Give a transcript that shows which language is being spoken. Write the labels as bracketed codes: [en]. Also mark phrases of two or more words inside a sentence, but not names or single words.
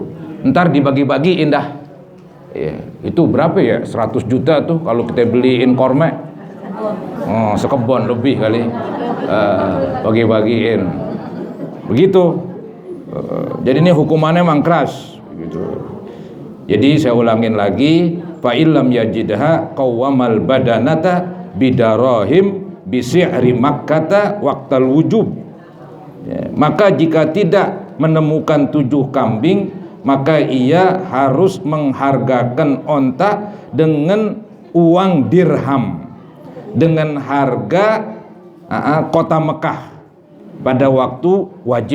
[id] Ntar dibagi-bagiin dah, ya, itu berapa ya, 100 juta tuh kalau kita beliin korma, sekebon lebih kali, bagi-bagiin begitu. Jadi ini hukumannya memang keras begitu. Jadi saya ulangin lagi, [ar] فإن لم يجدها قوم البدنة بدراهم بسعر مكة وقت الوجوب, [id] ya, maka jika tidak menemukan 7 kambing, maka ia harus menghargakan onta dengan uang dirham, dengan harga kota Mekah pada waktu wajib.